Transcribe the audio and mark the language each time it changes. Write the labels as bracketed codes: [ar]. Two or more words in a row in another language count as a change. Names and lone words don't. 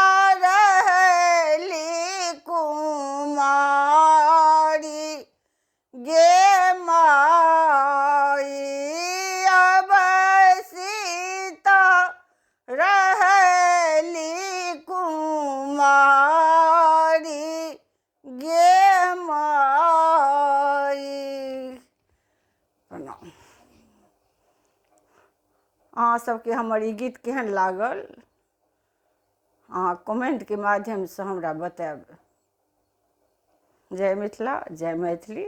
[mai] रहली कुमारी, गे माई अब सीता रहली कुमारी, गे माई। प्रणाम। अहाँ सबके हमर ई गीत केहन लागल अहाँ कमेंट के माध्यम से हमरा बताएब। जय मिथिला, जय मैथिली।